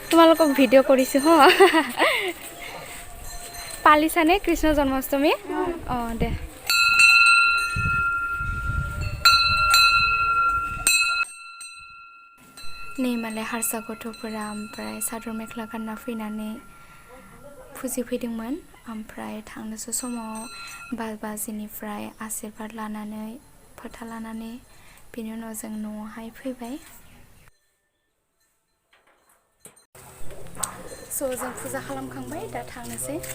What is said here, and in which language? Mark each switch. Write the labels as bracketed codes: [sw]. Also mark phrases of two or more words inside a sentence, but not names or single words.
[as] আপোনালোকক ভিডিঅ' কৰিছোঁ হ পালিছানে কৃষ্ণ জন্মাষ্টমী অঁ দে [brx] नै मालाय हारसा गथ'फोरा ओमफ्राय सादर मेख्ला गानना फैनानै फुजिफैदोंमोन ओमफ्राय थांनोसै समाव 5 बाजिनिफ्राय आशीर्बाद लानानै फोथा लानानै बेनि उनाव जों न'आवहाय फैबाय स' जों फुजा खालामखांबाय दा थांनोसै